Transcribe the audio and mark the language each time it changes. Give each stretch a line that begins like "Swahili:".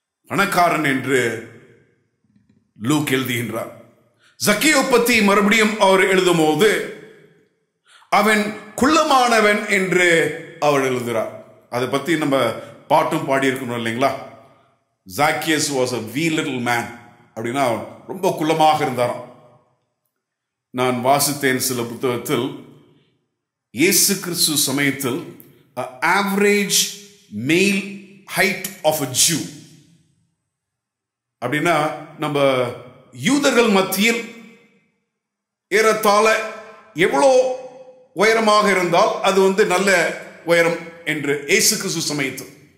Tamil: பணக்காரன் என்று லூக் எழுதுகின்றார். ஜக்கேயை பற்றி மறுபடியும் அவர் எழுதும் போது அவன் குள்ளமானவன் என்று அவர் எழுதுகிறார். அதை பத்தி நம்ம பாட்டும் பாடி இருக்கணும் இல்லைங்களா?
English: Zacchaeus was a wee little man.
Tamil: அப்படின்னா ரொம்ப குள்ளமாக இருந்தாராம். நான் வாசித்தேன் சில புத்தகத்தில், இயேசு கிறிஸ்து சமயத்தில்
English: average male height of a Jew
Tamil: அப்படின்னா நம்ம யூதர்கள் மத்தியில் ஏறத்தாழ எவ்வளோ உயரமாக இருந்தால் அது நல்ல உயரம் என்று இயேசு கிறிஸ்து சமயத்தில்